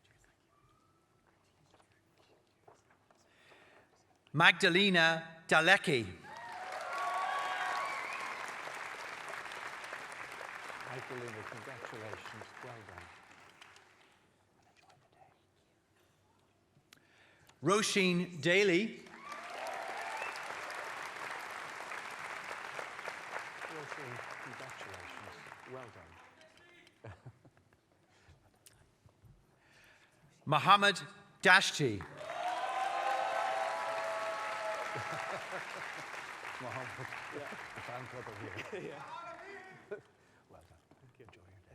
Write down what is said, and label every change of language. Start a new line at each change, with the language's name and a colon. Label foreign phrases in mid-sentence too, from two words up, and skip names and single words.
English: Magdalena Dalecki. Magdalena, congratulations. Well done. And enjoy the day. Roisin Daly. Roisin, congratulations. Well done. Mohammed Dashti. Mohammed, the fan club are here. Well done. Thank you. Enjoy your day.